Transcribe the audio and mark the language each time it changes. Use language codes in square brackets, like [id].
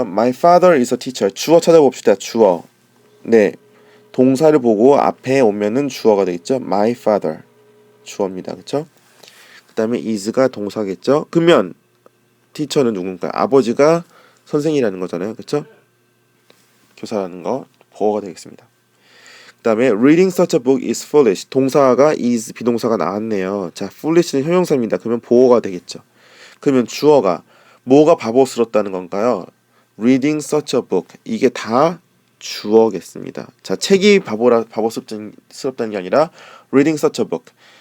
[en] My father is a teacher. [ko] 주어 찾아봅시다. 주어. 동사를 보고 앞에 오면은 주어가 되겠죠? My father. 주어입니다. 그렇죠? 그 다음에 is가 동사겠죠? 그러면 teacher는 누군가? 아버지가 선생이라는 거잖아요. 그렇죠? 교사라는 거. 보어가 되겠습니다. 그 다음에 [en] reading such a book is foolish. [ko] 동사가 is 비동사가 나왔네요. 자, foolish는 형용사입니다. 그러면 보어가 되겠죠. 그러면 주어가 뭐가 바보스럽다는 건가요? [en] Reading such a book. [ko] 이게 다 주어겠습니다. 자, 책이 바보스럽다는 게 아니라 [en] reading such a book.